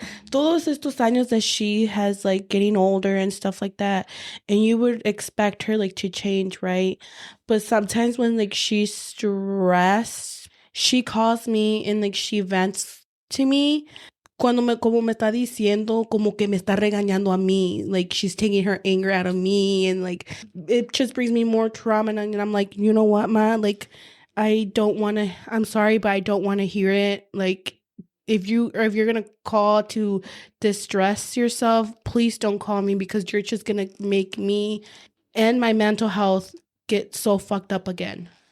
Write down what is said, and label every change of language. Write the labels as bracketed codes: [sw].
[es] Todos estos años [en] that she has, like, getting older and stuff like that, and you would expect her, like, to change, right? But sometimes when, like, she's stressed, she calls me and, like, she vents to me. [es] Como me está diciendo, como que me está regañando a mí. [en] Like, she's taking her anger out of me, and, like, it just brings me more trauma. And I'm like, you know what, Ma? Like, I'm sorry, but I don't want to hear it. Like, if you're gonna call to distress yourself, please don't call me, because you're just gonna make me and my mental health get so fucked up again.